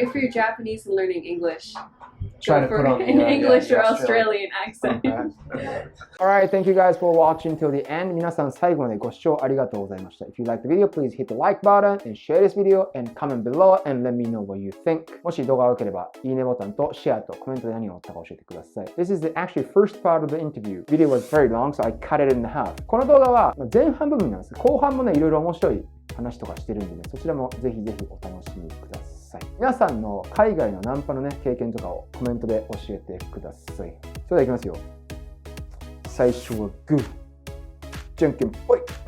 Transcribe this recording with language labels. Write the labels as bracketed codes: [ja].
[en] if you're Japanese and learning English, Try to go put for on an English or Australian. Australian accent. Alright, thank you guys for watching till the end. [ja] 皆さん最後までご視聴ありがとうございました。 [en] If you like the video, please hit the like button and share this video and comment below and let me know what you think. [ja] もし動画が良ければ、いいねボタンとシェアとコメントで何を思ったか教えてください。 [en] This is the actually first part of the interview. Video was very long, so I cut it in half. [ja] この動画は前半部分なんです。後半もね、いろいろ面白い話とかしてるんでね、そちらもぜひぜひお楽しみください。皆さんの海外のナンパのね、経験とかをコメントで教えてください。それではいきますよ。最初はグー、じゃんけんぽい。